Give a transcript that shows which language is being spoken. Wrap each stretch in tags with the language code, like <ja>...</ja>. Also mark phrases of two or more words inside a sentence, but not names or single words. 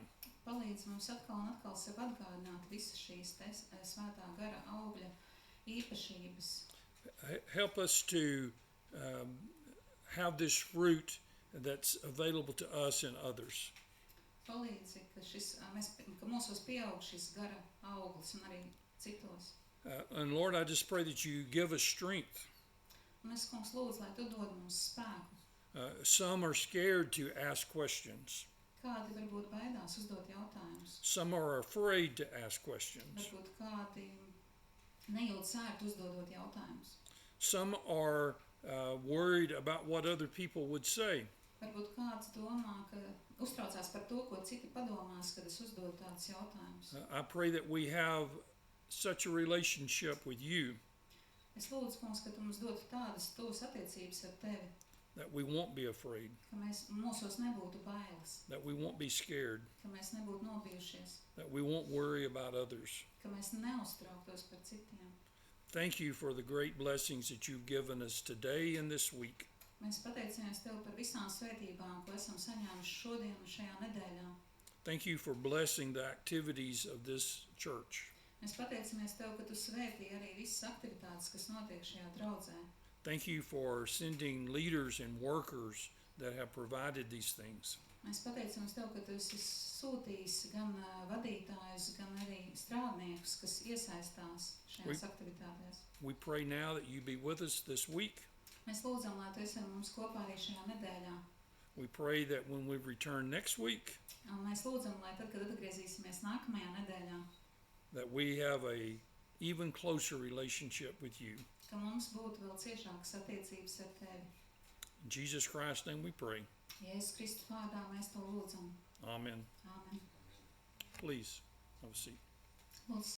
<lv>Palīdz mums atkal un atkal sev atgādināt visas šīs svētā gara augļa īpašības.</lv> <en>Help us to have this fruit that's available to us and others.</en> <lv>Palīdzi, ka mūsos pieaug šis gara auglis un arī citos.</lv> <en>And Lord, I just pray that you give us strength.</en> <lv>Un es, Kungs, lūdzu, lai Tu dod mums spēku.</lv> <en>Some are scared to ask questions.</en> <lv>Kādi varbūt baidās uzdot jautājumus.</lv> <en>Some are afraid to ask questions.</en> <lv>Varbūt kādi nejūt sērtu uzdodot jautājumus.</lv> <en>Some are worried about what other people would say.</en> <lv>Varbūt kāds domā, ka uztraucās par to, ko citi padomās, kad es uzdodu tādus jautājumus.</lv> <en>I pray that we have such a relationship with you</en> <lv>Es lūdzu, Kungs, ka Tu mums dotu tādas tuvas attiecības ar Tevi,</lv> <en>that we won't be afraid,</en> <lv>ka mūsos nebūtu bailes,</lv> <en>that we won't be scared,</en> <lv>ka mēs nebūtu nobijušies,</lv> <en>that we won't worry about others.</en> <lv>ka mēs neuztrauktos par citiem.</lv> <en>Thank you for the great blessings that you've given us today and this week.</en> <lv>Mēs pateicamies Tev par visām svētībām, ko esam saņēmuši šodien un šajā nedēļā.</lv> <en>Thank you for blessing the activities of this church.</en> <lv>Mēs pateicamies Tev, ka Tu svētī arī visas aktivitātes, kas notiek šajā draudzē.</lv> <en>Thank you for sending leaders and workers that have provided these things.</en> <lv>Mēs pateicamies Tev, ka Tu esi sūtījis gan vadītājus, gan arī strādniekus, kas iesaistās šajās aktivitātēs.</lv> <en>We pray now that you be with us this week.</en> <lv>Mēs lūdzam, lai Tu esi ar mums kopā arī šajā nedēļā.</lv> <en>We pray that when we return next week,</en> <lv>Un mēs lūdzam, lai tad, kad atgriezīsimies nākamajā nedēļā,</lv> <en>that we have a even closer relationship with you.</en> <lv>ka mums būtu vēl ciešākas attiecības ar Tevi.</lv> <en>In Jesus Christ's name we pray.</en> <lv>Jēzus Kristus vārdā mēs To lūdzam.</lv> <en>Amen.</en> <lv>Āmen.</lv> <en>Please have a seat.</en> <lv>Lūdzu,</lv>